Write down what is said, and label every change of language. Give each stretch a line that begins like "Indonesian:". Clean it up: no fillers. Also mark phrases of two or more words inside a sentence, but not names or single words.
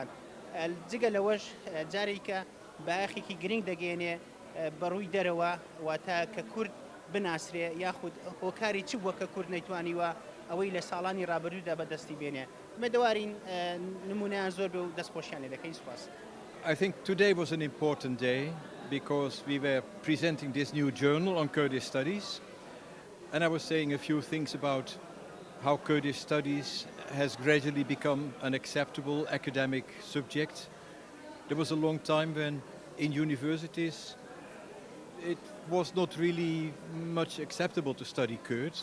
Central Kurdish: جگە لەوەش جارێکە باەخێکی گرنگ دەگەێنێ بەڕووی دەرەوە واتە کە کورد بناسرێ یاخود هۆکاری چ بووە کە کورد نەیتوانیوە ئەوەی لە ساڵانی ڕابردوودا بەدەستی بێنێ. مەدەوارین نمونەیان زۆر بێ و دەستپۆشیان لێ دەکەی. سوپاس.
English: I think today was an important day because we were presenting this new journal on Kurdish studies, and I was saying a few things about how Kurdish studies has gradually become an acceptable academic subject. There was a long time when in universities it was not really much acceptable to study Kurds.